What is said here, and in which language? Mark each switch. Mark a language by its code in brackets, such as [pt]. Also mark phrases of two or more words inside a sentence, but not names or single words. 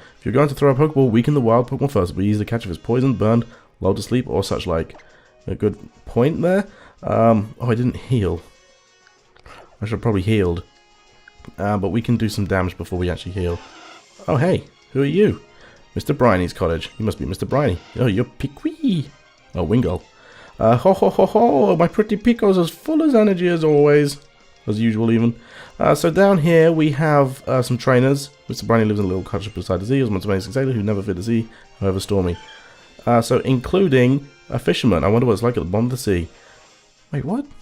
[en] If you're going to throw a Pokeball, weaken the wild Pokemon first. It'll be easy to catch if it's poisoned, burned, lulled to sleep, or such like. A good point there. Oh, I didn't heal. I should have probably healed. But we can do some damage before we actually heal. Oh, hey. Who are you? Mr. Briney's cottage. You must be Mr. Briney. Oh, you're Piqui. Oh, Wingull. Ho ho ho ho. My pretty Pico's as full as energy as always. As usual, even. So down here we have some trainers. Mr. Briney lives in a little cottage beside the sea. He was once a amazing sailor who never feared the sea, however stormy. So including a fisherman. I wonder what it's like at the bottom of the sea. Wait, what?